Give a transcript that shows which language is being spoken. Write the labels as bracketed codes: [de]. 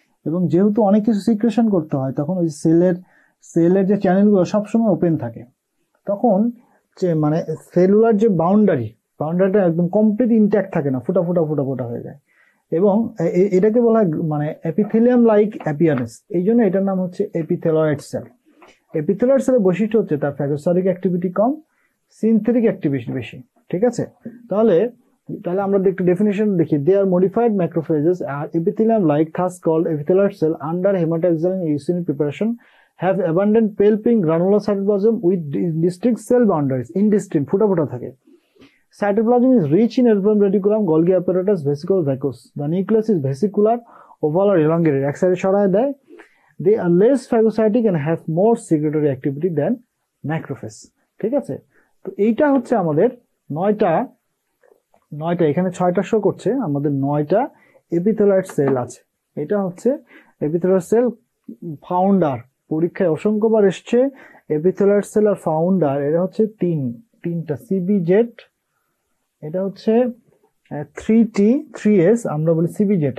[bn] এবং যেহেতু অনেক কিছু সিক্রেশন করতে হয়, তখন ওই সেলের যে চ্যানেলগুলো সবসময় ওপেন থাকে, তখন যে মানে সেলুলার যে বাউন্ডারিটা একদম কমপ্লিট ইনট্যাক্ট থাকে না, ফুটা হয়ে যায়। এবং এটাকে বলা হয় মানে এপিথেলিয়াম লাইক অ্যাপিয়ারেন্স, এই জন্য এটার নাম হচ্ছে এপিথেলয়েড সেল। এপিথেলয়েড সেলের বৈশিষ্ট্য হচ্ছে তার ফ্যাগোসাইটিক অ্যাক্টিভিটি কম, সিনথেটিক অ্যাক্টিভিটি বেশি। ঠিক আছে, তাহলে আমরা একটু ডেফিনিশন দেখি। [en] they are modified macrophages are epithelium like thus called epithelial cell under hematoxylin eosinophil preparation have abundant pale-pink granular cytoplasm with distinct cell boundaries, indistinct [bn] ফুটা থাকে। [en] Cytoplasm is rich in erythroid reticulum, Golgi apparatus, vesicles, vacuoles. The nucleus is vesicular, oval or elongated, [bn] এক সাইডে সরায় দেয়। [en] They are less phagocytic and have more secretory activity than macrophage। [bn] ঠিক আছে, তো এইটা হচ্ছে আমাদের নয়টা, এখানে 6টা শো করছে, আমাদের 9টা এপিথেলয়েড সেল আছে। এটা হচ্ছে এপিথেলয়েড সেল ফাউন্ডার, পরীক্ষায় অসংখ্যবার এসছে। এপিথেলয়েড সেল আর ফাউন্ডার এরা হচ্ছে তিনটা সিবিজেড, এটা হচ্ছে 3T 3S, আমরা বলি সিবিজেড।